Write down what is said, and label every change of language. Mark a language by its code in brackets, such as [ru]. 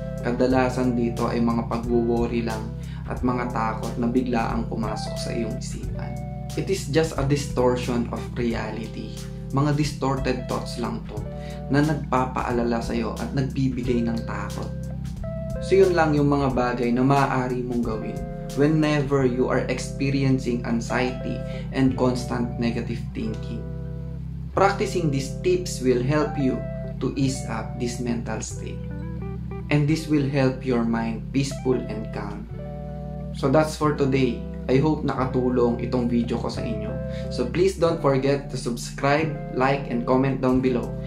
[tl] Kadalasan dito ay mga pag-worry lang at mga takot na biglaang pumasok sa iyong isipan. [en] It is just a distortion of reality. [tl] Mga distorted thoughts lang to na nagpapaalala sa iyo at nagbibigay ng takot. So yun lang yung mga bagay na maaari mong gawin [en] whenever you are experiencing anxiety and constant negative thinking. Practicing these tips will help you to ease up this mental state. And this will help your mind peaceful and calm. So that's for today. I hope [tl] nakatulong itong video ko sa inyo. [en] So please don't forget to subscribe, like, and comment down below.